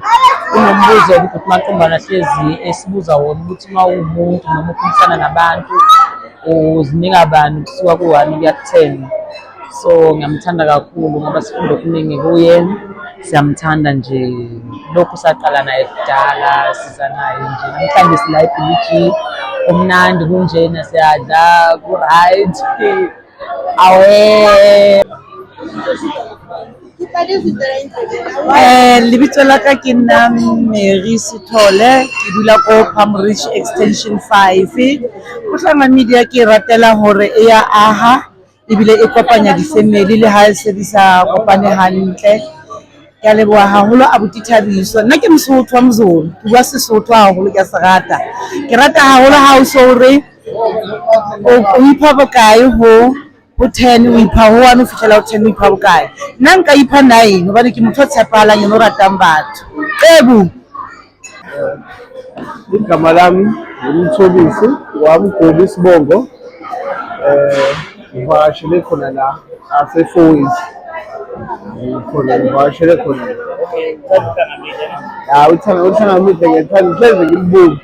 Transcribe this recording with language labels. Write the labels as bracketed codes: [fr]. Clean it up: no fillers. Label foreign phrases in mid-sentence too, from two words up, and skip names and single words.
[zu] Kunombuzo ukuthi uMaqhumbane ahlezi esibuza wona ukuthi uma uwumuntu noma uphilisana nabantu uzinika bani kusuka ku1 kuya ku10. So ngiyamthanda kakhulu ngoba sifunda okuningi kuye. Siyamthanda nje, lokhu saqala naye kudala, siza naye nje. Namhlanje sila eBG kumnandi kunjena, siyadla ku-right. [st] Lebitso la ka ke nna Mary Sithole, ke dula ko Palmridge Extension 5. Uhlanga Media ke ratela hore e ya aha ebile e kopanya di-family le ha se di sa kopane hantle. Ke leboha haholo abuti Thabiso. Nna ke Mosotho wa Mzulu, ke bua Sesotho haholo, ke se rata. Ke rata haholo ha o so re o ipha bokae ho 10 o ipha ho 1 o fihlela ho 10 o ipha bokae. Nna nka ipha 9 hobane ke motho o tshepahalang eno ratang batho. [zu] Igama lami nguMthobisi wamGoli Sibongo. Ngivakashele khona la ase4 Ways. Khona ngivakashele khona. Uthanga Media ngithanda hleze ngimbuke.